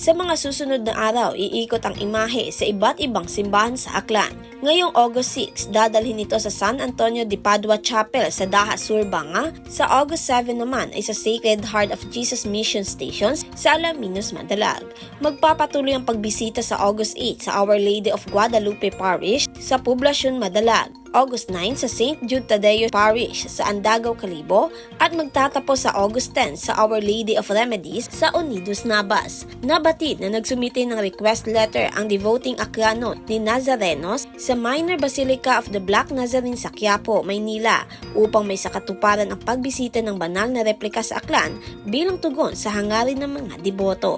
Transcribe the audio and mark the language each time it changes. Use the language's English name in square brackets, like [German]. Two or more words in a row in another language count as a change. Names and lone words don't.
[Filipino] Sa mga susunod na araw, iikot ang imahe sa iba't ibang simbahan sa Aklan. Ngayong August 6, dadalhin ito sa San Antonio de Padua Chapel sa Daha Sur, Banga. Sa August 7 naman ay sa Sacred Heart of Jesus Mission Stations sa Alaminos, Madalag. Magpapatuloy ang pagbisita sa August 8 sa Our Lady of Guadalupe Parish sa Poblacion, Madalag. August 9 sa St. Jude Tadeo Parish sa Andagaw, Kalibo at magtatapos sa August 10 sa Our Lady of Remedies sa Unidos, Nabas. Nabatid na nagsumite ng [English] request letter [Filipino] ang devoting Aklano ni Nazarenos sa Minor Basilica of the Black Nazarene sa Quiapo, Maynila upang may sakatuparan ang pagbisita ng banal na replika sa Aklan bilang tugon sa hangarin ng mga deboto.